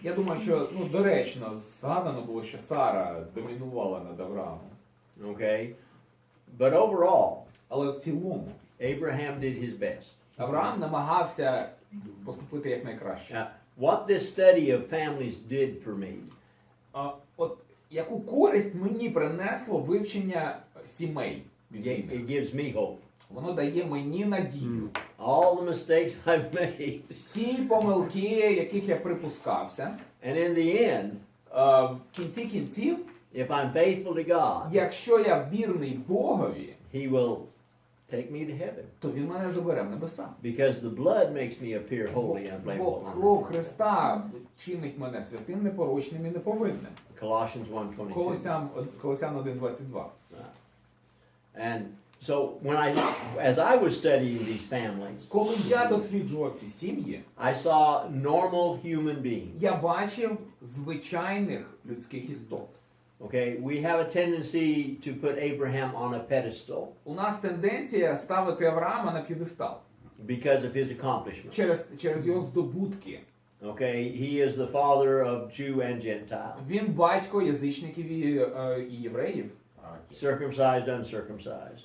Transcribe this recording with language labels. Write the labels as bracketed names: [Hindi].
[Ukrainian] Я думаю, що доречно згадано було, що Сара домінувала над Авраамом. [English] Okay. But overall, [Ukrainian] Але в цілому [English] Abraham did his best. [Ukrainian] Авраам намагався поступити якнайкраще. [English] Now, what this study of families did for me [Ukrainian] От яку користь мені принесло вивчення сімей [English] it [Ukrainian] біблійних? [English] gives me hope. [Ukrainian] Воно дає мені надію. [English] All the mistakes I've made, [Ukrainian] Всі помилки, яких я припускався, [English] and in the end, [Ukrainian] в кінці кінців, [English] if I'm faithful to God, [Ukrainian] якщо я вірний Богові, [English] He will take me to heaven. [Ukrainian] то Він мене забере в небеса. [English] Because the blood makes me appear holy and [Ukrainian] Бо [English] blameless. [Ukrainian] кров Христа чинить мене святим, непорочним і неповинним. [English] Colossians 1:22. [Ukrainian] Колосян 1:22. [English] And so as I was studying these families, [Ukrainian] Коли я досліджував ці сім'ї, [English] I saw normal human beings. [Ukrainian] я бачив звичайних людських істот. [English] Okay, we have a tendency to put Abraham on a pedestal [Ukrainian] У нас тенденція ставити Авраама на п'єдестал [English] because of his accomplishments. [Ukrainian] через його здобутки. [English] Okay, he is the father of Jew and Gentile. [Ukrainian] Він батько язичників і євреїв. [English] circumcised, uncircumcised.